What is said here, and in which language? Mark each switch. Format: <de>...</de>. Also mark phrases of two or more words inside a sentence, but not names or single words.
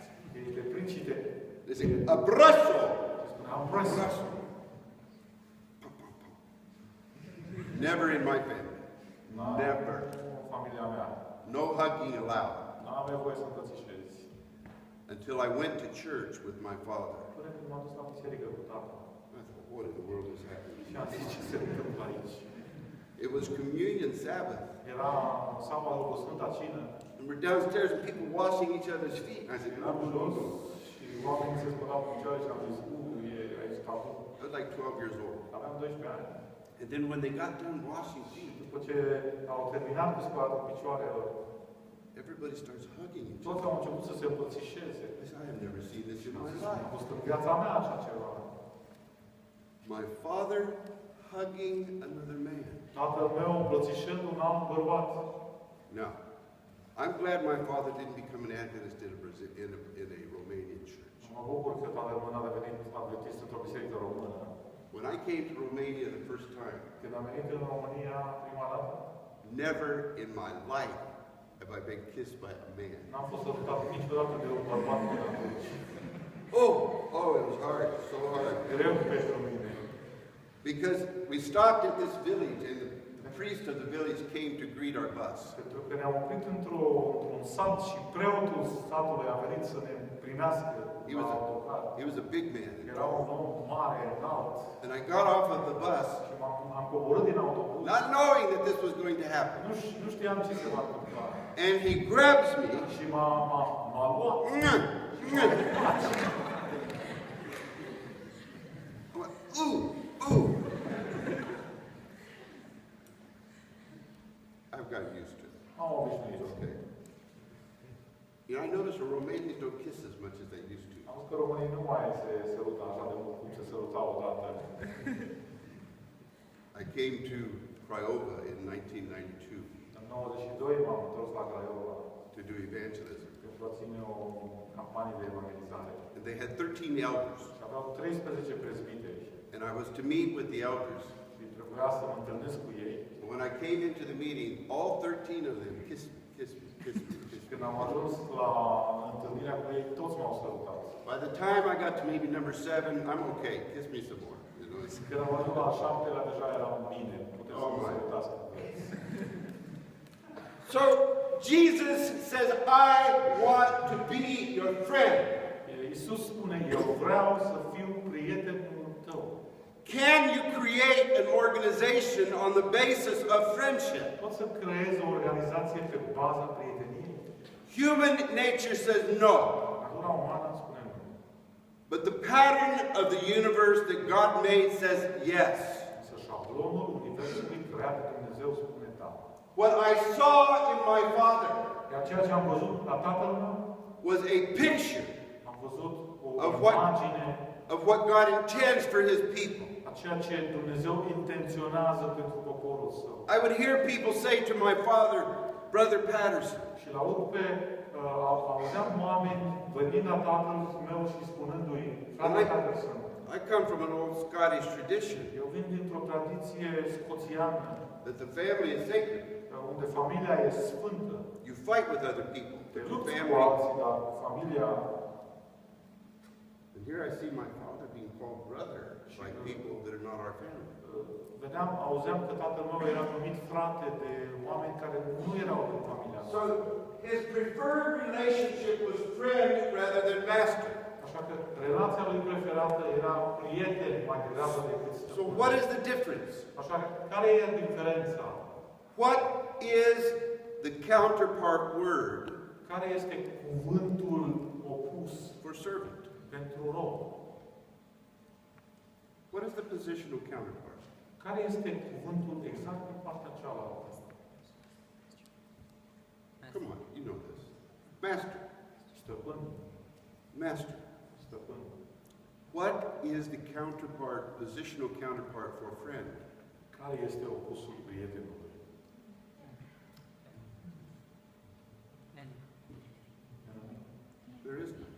<ro>Ei te prind și</ro> <en>They say, abrazo!</en> <ro>se spune abrazo.</ro> <en>Never in my family. Never.</en> <ro>În familia mea.</ro> <en>No hugging allowed.</en> <ro>Nu aveai voie să îmbrățișezi.</ro> <en>Until I went to church with my father.</en> <ro>Până când m-am dus la biserică cu tata.</ro> <en>I thought, what in the world is happening?</en> <ro>Și am zis ce se întâmplă aici.</ro> <en>It was communion Sabbath.</en> <ro>Era sabatul cu Sfânta Cină.</ro> <en>And we're downstairs and people washing each other's feet. I said,</en> <ro>Eram jos și oamenii se spălau cu picioare și am zis, e aici capul.</ro> <en>I was like 12 years old.</en> <ro>Aveam 12 ani.</ro> <en>And then when they got done washing feet,</en> <ro>După ce au terminat cu spălatul picioarelor,</ro> <en>everybody starts hugging each</en> <ro>toți</ro> <en>other.</en> <ro>au început să se îmbrățișeze.</ro> <en>I said, I have never seen this in</en> <ro>Am</ro> <en>my</en> <ro>zis,</ro> <en>life.</en> <ro>a fost în viața mea așa ceva.</ro> <en>My father hugging another man.</en> <ro>Tatăl meu îmbrățișând un alt bărbat.</ro> <en>Now, I'm glad my father didn't become an Adventist in a Romanian church.</en> <ro>Mă bucur că tatăl meu n-a devenit adventist într-o biserică română.</ro> <en>When I came to Romania the first time,</en> <ro>Când am venit în România prima dată,</ro> <en>never in my life have I been kissed by a man.</en> <ro>n-am fost salutat niciodată de un bărbat până atunci.</ro> <en>Oh, it was hard, so hard.</en> <ro>Greu pentru mine.</ro> <en>Because we stopped at this village and the priest of the village came to greet our bus.</en> <ro>Pentru că ne-am oprit într-un sat și preotul satului a venit să ne primească la autocar.</ro> <en>He was a big man.</en> <ro>Era un om mare, înalt.</ro> <en>And I got off of the bus,</en> <ro>Și am coborât din autobuz.</ro> <en>not knowing that this was going to happen.</en> <ro>Nu știam ce se va întâmpla.</ro> <en>And he grabs me.</en> <ro>Și m-a luat.</ro> <en>I went, ooh. I've got used to it.</en> <ro>Am obișnuit.</ro> <en>Okay. You know, I notice the Romanians don't kiss as much as they used to.</en> <ro>Am văzut că românii nu mai se sărută așa de mult cum se sărutau odată.</ro> <en>I came to Craiova in 1992</en> <ro>În 92 m-am întors la Craiova</ro> <en>to do evangelism.</en> <ro>pentru a ține o campanie de evangelizare.</ro> <en>And they had 13 elders.</en> <ro>Și aveau 13 prezbiteri.</ro> <en>And I was to meet with the elders</en> <ro>Și trebuia să mă întâlnesc cu ei</ro> <en>When I came into the meeting, all 13 of them kissed me, kissed me, kissed me, kissed me.</en> <ro>Când am ajuns la întâlnirea cu ei, toți m-au salutat.</ro> <en>By the time I got to maybe number 7, I'm okay. Kiss me some more. You know,</en> <ro>Când am ajuns la 7-lea, deja eram bine. Puteți să mă salutați.</ro> <en>So Jesus says, I want to be your friend.</en> <ro>Iisus spune, eu vreau să fiu prietenul tău.</ro> <en>Can you create an organization on the basis of friendship?</en> <ro>Poți să creezi o organizație pe baza prieteniei?</ro> <en>Human nature says no.</en> <ro>Natura umană spune nu.</ro> <en>But the pattern of the universe that God made says yes.</en> <ro>Însă șablonul universului creat de Dumnezeu spune da.</ro> <en>What I saw in my father</en> <ro>Iar ceea ce am văzut la tatăl meu,</ro> <en>was a picture</en> <ro>am văzut o</ro> <en>Of what?</en> <ro>imagine</ro> <en>of what God intends for his people.</en> <ro>a ceea ce Dumnezeu intenționează pentru poporul său.</ro> <en>I would hear people say to my father, Brother Patterson,</en> <ro>Și la urmă auzeam oameni venind la tatăl meu și spunându-i, frate Patterson,</ro> <en>I come from an old Scottish tradition</en> <ro>eu vin dintr-o tradiție scoțiană,</ro> <en>that the family is sacred.</en> <ro>unde familia e sfântă.</ro> <en>You fight with other people,</en> <ro>Te</ro> <en>but the</en> <ro>lupți cu</ro> <en>family.</en> <ro>alții, dar familia...</ro> <en>And here I see my father being called brother by people that are not our family.</en> <ro>Auzeam că tatăl meu era numit frate de oameni care nu erau din familia</ro> <en>So</en> <ro>noastră.</ro> <en>his preferred relationship was friend rather than master.</en> <ro>Așa că relația lui preferată era prieten mai degrabă decât</ro> <en>So</en> <ro>stăpân.</ro> <en>what is the difference?</en> <ro>Așa că care e diferența?</ro> <en>What is the counterpart word</en> <ro>Care este cuvântul opus</ro> <en>for servant?</en> <ro>pentru rob?</ro> <en>What is the positional counterpart?</en> <ro>Care este cuvântul exact în partea cealaltă?</ro> <en>Come on, you know this. Master.</en> <ro>Stăpân.</ro> <en>Master.</en> <ro>Stăpân.</ro> <en>What is the counterpart, positional counterpart for friend?</en> <ro>Care este opusul prietenului?</ro> <en>There is none.</en>